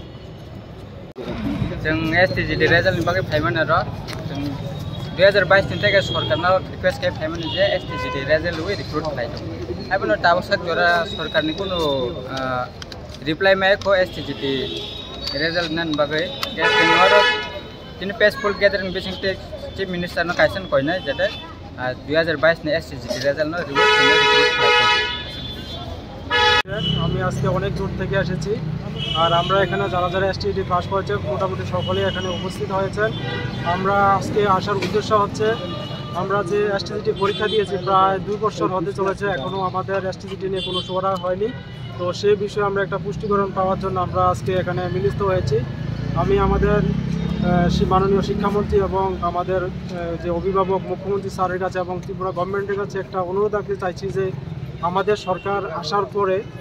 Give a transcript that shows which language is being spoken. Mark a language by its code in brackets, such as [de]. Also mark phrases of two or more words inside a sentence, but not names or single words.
[trp] जों एसटीजीटी रिजल्टनि बागै फाइमान र जों 2022 नि थाखाय सरकारनाव रिक्वेस्ट खाय फाइमान जे एसटीजीटी रिजल्ट वे रिक्रुट खायदो आबनो ताबसक जरा सरकारनि कुनो रिप्लाई मायखौ एसटीजीटी रिजल्ट नन बागै गेसनि और तिन [en] peaceful gathering [trp] बिसिं [en] chief minister [trp] न कायसन कयना जेते 2022 नि एसटीजीटी रिजल्ट न रिक्रुट खायदो [bn] আমি আজকে অনেক দূর থেকে এসেছি আর আমরা এখানে যারা এসটিজিটি পাস করেছে মোটামুটি সকলেই এখানে উপস্থিত হয়েছেন আমরা আজকে আসার উদ্দেশ্য হচ্ছে আমরা যে এসটিজিটি পরীক্ষা দিয়েছি প্রায় 2 বছর হতে চলেছে এখনো আমাদের এসটিজিটি নিয়ে কোনো সুরাহা হয়নি তো সেই বিষয়ে আমরা একটা পুষ্টিকরণ পাওয়ার জন্য আমরা আজকে এখানে মিলিত হয়েছি আমি আমাদের মাননীয় শিক্ষামন্ত্রী এবং আমাদের যে অভিভাবক মুখ্যমন্ত্রী স্যারের কাছে এবং ত্রিপুরা গভর্নমেন্টের কাছে একটা অনুরোধ রাখতে চাইছি যে আমাদের সরকার আসার পরে